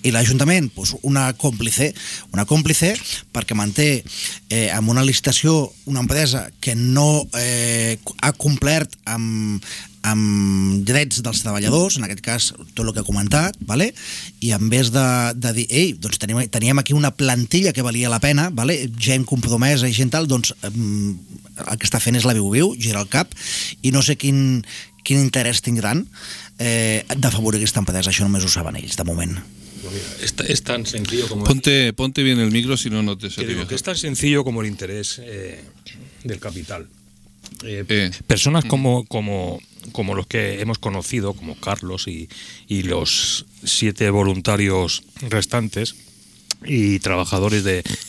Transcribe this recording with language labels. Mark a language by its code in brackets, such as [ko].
[ca] I l'Ajuntament, doncs una còmplice perquè manté amb una licitació una empresa que no ha complert amb drets dels treballadors, en aquest cas tot el que he comentat, vale? I en vez de dir, ei, doncs teníem aquí una plantilla que valia la pena, vale? Gent compromesa i gent tal, doncs el que està fent és la viu-viu, gira el cap, i no sé quin interès tindran d'afavorir aquesta empresa, això només ho saben ells, de moment. [es] Es tan sencillo como... Ponte bien el micro, si no te sirve. Que es tan sencillo como el interés del capital. Personas como los que hemos conocido, como Carlos y los siete voluntarios restantes y trabajadores de...